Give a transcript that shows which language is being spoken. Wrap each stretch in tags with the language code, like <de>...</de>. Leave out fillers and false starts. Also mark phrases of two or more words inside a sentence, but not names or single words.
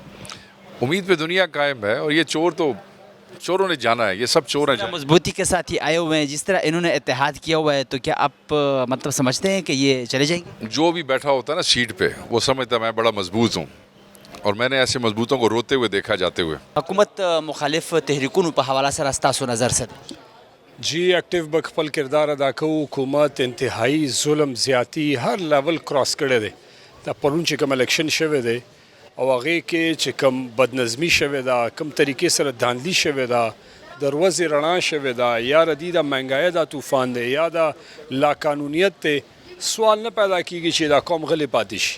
<ur>امید پہ دنیا قائم ہے، اور یہ چور تو چوروں نے جانا ہے، یہ سب چور ہیں. مضبوطی کے ساتھ ہی آئے ہوئے ہیں، جس طرح انہوں نے اتحاد کیا ہوا ہے، تو کیا آپ مطلب سمجھتے ہیں کہ یہ چلے جائیں گے؟ جو بھی بیٹھا ہوتا ہے نا سیٹ پہ، وہ سمجھتا ہے میں بڑا مضبوط ہوں، اور میں نے ایسے مضبوطوں کو روتے ہوئے دیکھا جاتے ہوئے.</ur> <ps>حکومت مخالف تحریکونو په حواله سره ستاسو نظر څه دی؟ جی ایکٹیو به خپل کردار ادا کوو. حکومت انتهایی ظلم زیاتی هر</ps> <en>level cross</en> <ps>کړی دی. دا پرون چې کوم الیکشن شوی دی او هغې کې چې کوم بدنظمي شوې ده، کوم طریقې سره داندلي شوې ده، د ورځې رڼا شوې ده، یا ردي د مهنګایۍ دا طوفان دی، یا د لاقانونیت دی، سوال نه پیدا کیږي چې دا قوم غلی پاتې شي.</ps>